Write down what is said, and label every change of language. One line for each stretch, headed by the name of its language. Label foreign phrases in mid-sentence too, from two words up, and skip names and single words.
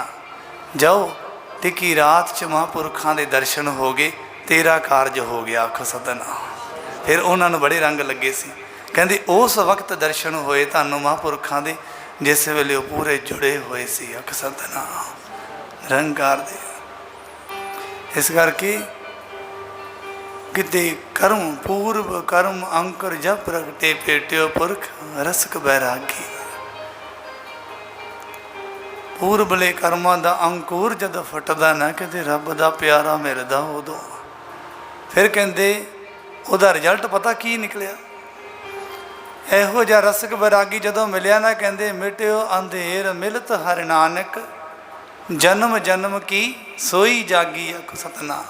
Punjabi: ਜਾਓ ਟਿੱਕੀ ਰਾਤ 'ਚ ਮਹਾਂਪੁਰਖਾਂ ਦੇ ਦਰਸ਼ਨ ਹੋ ਗਏ, ਤੇਰਾ ਕਾਰਜ ਹੋ ਗਿਆ ਆਖੋ ਸਤਨਾਮ। ਫਿਰ ਉਹਨਾਂ ਨੂੰ ਬੜੇ ਰੰਗ ਲੱਗੇ ਸੀ। ਕਹਿੰਦੇ ਉਸ ਵਕਤ ਦਰਸ਼ਨ ਹੋਏ ਤੁਹਾਨੂੰ ਮਹਾਂਪੁਰਖਾਂ ਦੇ ਜਿਸ ਵੇਲੇ ਉਹ ਪੂਰੇ ਜੁੜੇ ਹੋਏ ਸੀ ਆਖ ਸਤਨਾਮ ਨਿਰੰਕਾਰ ਦੇ। ਇਸ ਕਰਕੇ ਕਿਤੇ ਕਰਮ ਪੂਰਬ ਕਰਮ ਅੰਕੁਰ ਜਬ ਪ੍ਰਗਟੇ ਪੇਟਿਓ ਪੁਰਖ ਰਸਕ ਬੈਰਾਗੀ। ਪੂਰਬਲੇ ਕਰਮਾਂ ਦਾ ਅੰਕੁਰ ਜਦੋਂ ਫਟਦਾ ਨਾ ਕਿਤੇ ਰੱਬ ਦਾ ਪਿਆਰਾ ਮਿਲਦਾ ਉਦੋਂ ਫਿਰ ਕਹਿੰਦੇ ਉਹਦਾ ਰਿਜ਼ਲਟ ਪਤਾ ਕੀ ਨਿਕਲਿਆ। ਇਹੋ ਜਿਹਾ ਰਸਕ ਬੈਰਾਗੀ ਜਦੋਂ ਮਿਲਿਆ ਨਾ ਕਹਿੰਦੇ ਮਿਟਿਓ ਅੰਧੇਰ ਮਿਲਤ ਹਰ ਨਾਨਕ ਜਨਮ ਜਨਮ ਕੀ ਸੋਈ ਜਾਗੀ ਆਖੋ ਸਤਨਾਮ।